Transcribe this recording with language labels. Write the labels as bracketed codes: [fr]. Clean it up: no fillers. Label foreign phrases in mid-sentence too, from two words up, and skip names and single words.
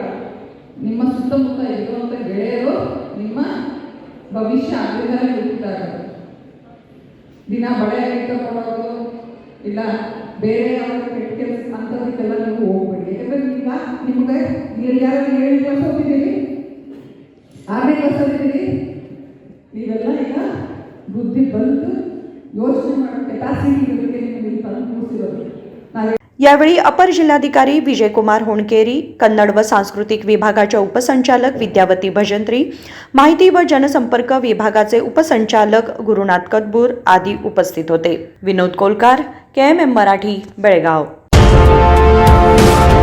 [kn] ನಿಮ್ಮ ಸುತ್ತಮುತ್ತ ಇರುವಂಥ ಗೆಳೆಯರು ನಿಮ್ಮ ಭವಿಷ್ಯ ಅದರಿಂದಲೇ ಹುಟ್ಟಿದಾಗ ದಿನ ಬಳೆ ಇಟ್ಟುಕೊಳ್ಳೋದು ಇಲ್ಲ ಬೇರೆ ಯಾವಾಗ ಕೆಟ್ಟ ಕೆಲಸ ಅಂಥದಕ್ಕೆಲ್ಲ ನೀವು ಹೋಗ್ಬೇಡಿ. ಯಾಕಂದರೆ ಈಗ ನಿಮಗೆ ಯಾರು 7ನೇ ಕ್ಲಾಸ್ ಓದಿದ್ದೀರಿ, 6ನೇ ಕ್ಲಾಸ್ ಓದಿದ್ದೀರಿ, ನೀವೆಲ್ಲ ಈಗ ಬುದ್ಧಿ ಬಂದು ಯೋಚನೆ ಮಾಡೋ ಕೆಪಾಸಿಟಿ ಇರೋದಕ್ಕೆ ನಿಮಗೆ ತಂದು ಕೂರಿಸಿರೋದು. [mr] यावेळी अपर जिल्हाधिकारी विजयकुमार होणकेरी, कन्नड व सांस्कृतिक विभागाच्या उपसंचालक विद्यावती भजंत्री, माहिती व जनसंपर्क विभागाचे उपसंचालक गुरुनाथ कतबूर आदी उपस्थित होते. विनोद कोलकार, KMM मराठी, बेळगाव.